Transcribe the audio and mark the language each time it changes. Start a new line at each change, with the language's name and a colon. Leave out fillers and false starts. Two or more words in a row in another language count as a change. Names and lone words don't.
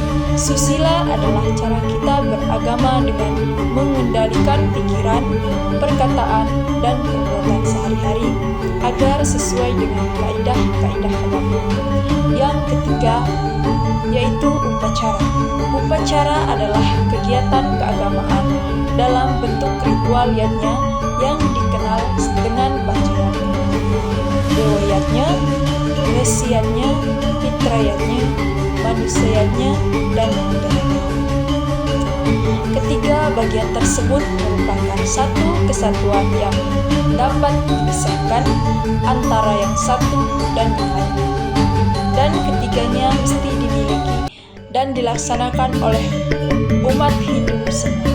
Indonesian: Susila adalah cara kita beragama dengan mengendalikan pikiran, perkataan, dan perbuatan sehari-hari agar sesuai dengan kaidah-kaidah agama. Yang ketiga yaitu upacara. Upacara adalah kegiatan keagamaan dalam bentuk ritualiyatnya yang dikenal dengan bacaan, dewayatnya, gresiatnya, fitrayatnya, manusiatnya, dan budayanya. Ketiga bagian tersebut merupakan satu kesatuan yang dapat dipisahkan antara yang satu dan yang lainnya, dan ketiganya mesti dimiliki dan dilaksanakan oleh umat Hindu semua.